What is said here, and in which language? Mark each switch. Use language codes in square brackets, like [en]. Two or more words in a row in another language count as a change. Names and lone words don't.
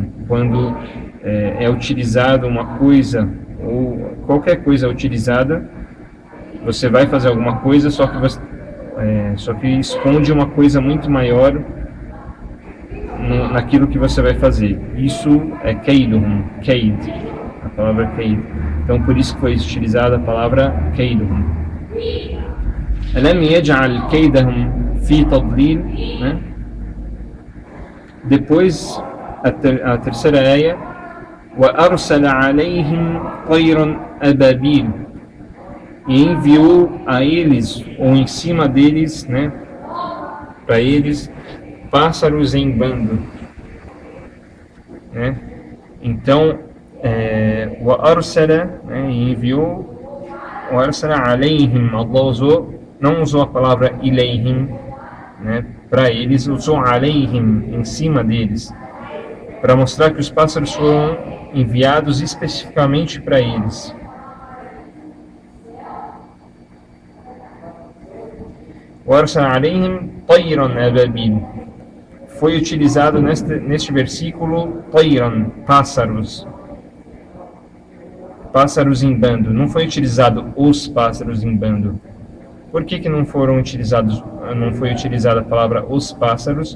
[pt] Quando é utilizado uma coisa, ou qualquer coisa é utilizada, você vai fazer alguma coisa, só que esconde uma coisa muito maior naquilo que você vai fazer. Isso é Keiduhum, Keid. A palavra Keid. Então por isso que foi utilizada a palavra Keiduhum. [ar] ألم يجعل كيدهم في تضليل. [pt] Depois a terceira ayah, [ar] وأرسل عليهم طيرا أبابيل, [pt] e enviou a eles, ou em cima deles, para eles, pássaros em bando. Então [ar] وأرسل, [pt] enviou, [ar] وأرسل عليهم, [pt] Allah não usou a palavra ilayhim, para eles, usou alayhim, em cima deles, para mostrar que os pássaros foram enviados especificamente para eles. [ar] وأرسل عليهم طيرا أبابيل. [pt] Foi utilizado neste versículo tayran, pássaros em bando. Não foi utilizado os pássaros em bando. Por que não foi utilizada a palavra os pássaros?